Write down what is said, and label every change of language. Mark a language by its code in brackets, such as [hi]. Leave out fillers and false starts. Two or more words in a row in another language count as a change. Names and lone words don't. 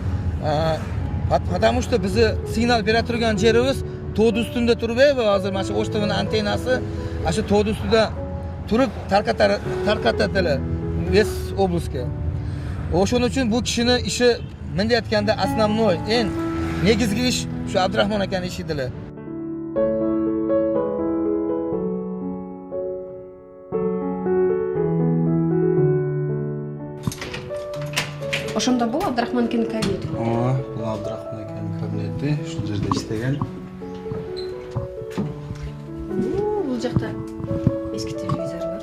[ru] Потому что [uz] bizni signal bera turgan yerimiz to'da ustunda turib, hozir mana shu Osh TVning antennasi shu to'da ustida turib tarqatadilar [ru] Весь областга. [uz] O'shuning uchun bu kishining ishi menda aytganda основной, eng negizgi ish shu Abdurahmon akaning ishi edilar. [ky] Ошондо бул Абдрахман акенин кабинети. Бул Абдрахман акенин кабинети, ушул жерде иштеген. Бул жакта эски телевизор бар.